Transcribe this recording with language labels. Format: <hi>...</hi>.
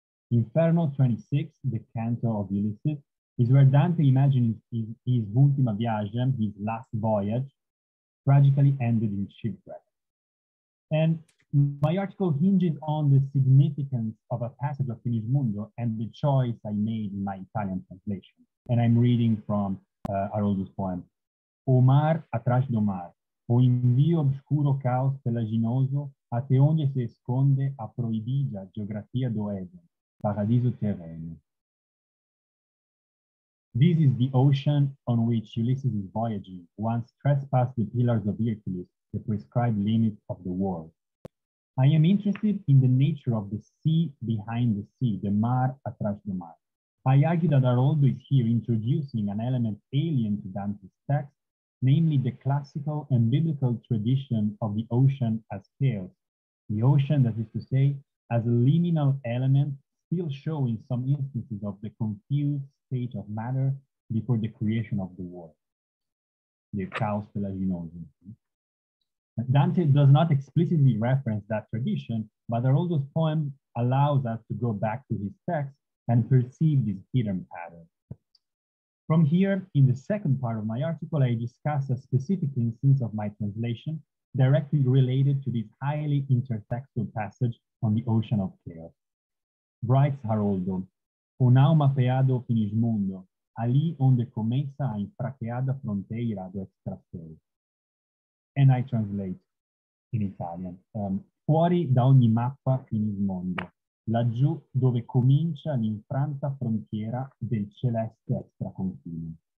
<en>Inferno 26, the canto of Ulysses, is where Dante imagines his</en> <pt>ultima viagem,</pt> <en>his last voyage, tragically ended in shipwreck. And my article hinges on the significance of a passage of Finismondo and the choice I made in my Italian translation. And I'm reading from Haroldo's poem.</en> <pt>O mar atrás do mar, o envio obscuro caos pelaginoso, até onde se esconde a proibida geografia do Éden,</pt> <it>paradiso terreno.</it> <en>This is the ocean on which Ulysses is voyaging, once trespassed the pillars of Hercules, the prescribed limits of the world. I am interested in the nature of the sea behind the sea, the</en> <pt>mar atrás do mar.</pt> <en>I argue that Haroldo is here introducing an element alien to Dante's text, namely the classical and biblical tradition of the ocean as chaos. The ocean, that is to say, as a liminal element, still showing some instances of the confused state of matter before the creation of the world, the</en> <pt>caos pelaginoso.</pt> <en>Dante does not explicitly reference that tradition, but Haroldo's poem allows us to go back to his text and perceive this hidden pattern. From here, in the second part of my article, I discuss a specific instance of my translation directly related to this highly intertextual passage on the ocean of chaos. Writes Haroldo,</en> <pt>o não mapeado finismundo, ali onde começa a infraqueada fronteira do extraseu.</pt> <en>And I translate in Italian.</en> <it>Fuori da ogni mappa finismondo, laggiù dove comincia l'infranta frontiera del celeste extraconfine.</it>